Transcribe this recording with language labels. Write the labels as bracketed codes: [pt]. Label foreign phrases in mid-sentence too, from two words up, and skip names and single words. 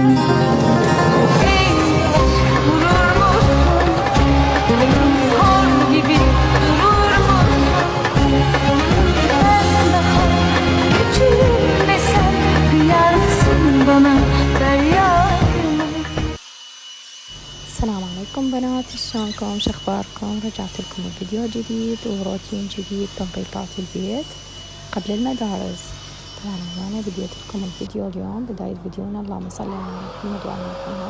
[tr] Ey aşk vurur musun? Kor gibi durur musun? Ben daha küçüğüm ve sen kıyar mısın bana feryadımı? [ar] السلام عليكم بنات، شلونكم؟ شخباركم؟ رجعت لكم بفيديو جديد وروتين جديد تنظيفات البيت قبل المدارس. طبعا أنا بديت لكم الفيديو اليوم بداية فيديونا، اللهم صل على محمد وعلى محمد.